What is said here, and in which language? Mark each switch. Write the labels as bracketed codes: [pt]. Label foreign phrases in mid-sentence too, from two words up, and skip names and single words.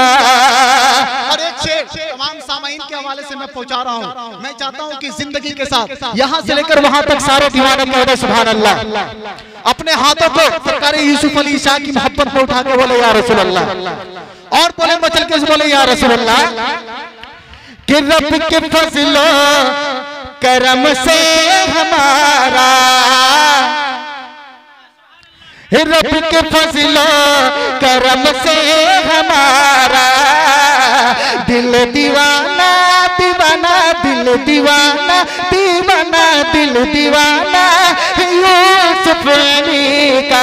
[ur] اور ایک شعر تمام سامعین کے حوالے سے میں پہنچا رہا ہوں. میں چاہتا ہوں کہ زندگی کے ساتھ یہاں سے لے کر وہاں تک سارے دیوانے کہہ دے [ar] سبحان الله. [ur] اپنے ہاتھوں کو سرکارِ یوسف علی شاہ کی محبت میں اٹھا کے بولے [ar] يا رسول الله, [ur] اور بولے مچل کے بولے [ar] يا رسول الله. [ur] کہ رب کے فضل و کرم سے ہمارا، رب کے فضل و کرم سے ہمارا دل دیوانہ دیوانہ، دل دیوانہ دیوانہ، دل دیوانہ یوسف علی کا.